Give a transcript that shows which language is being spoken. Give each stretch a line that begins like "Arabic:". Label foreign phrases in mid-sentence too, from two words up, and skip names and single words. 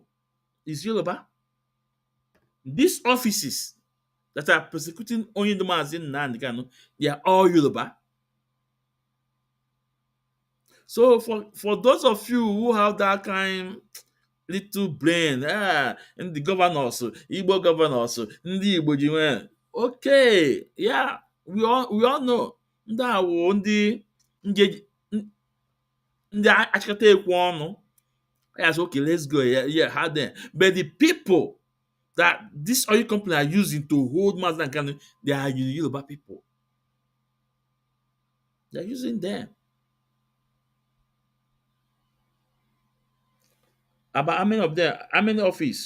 English: It's Yoruba. These offices that are persecuting only the Mazi Nnamdi Kanu, they are all Yoruba. So for those of you who have that kind little brain, and the governors, Igbo governors,
Igbo: ndị Igbo ji nwee,
English: okay, yeah, we all know.
Igbo: Ndị a wụ ndị achịkọta ekwu ọnụ.
English: Yes, okay, let's go. Yeah, how then? But the people that this oil company are using to hold Mazi Nnamdi Kanu, they are Yoruba people. They're using them. About how many of them? How many office?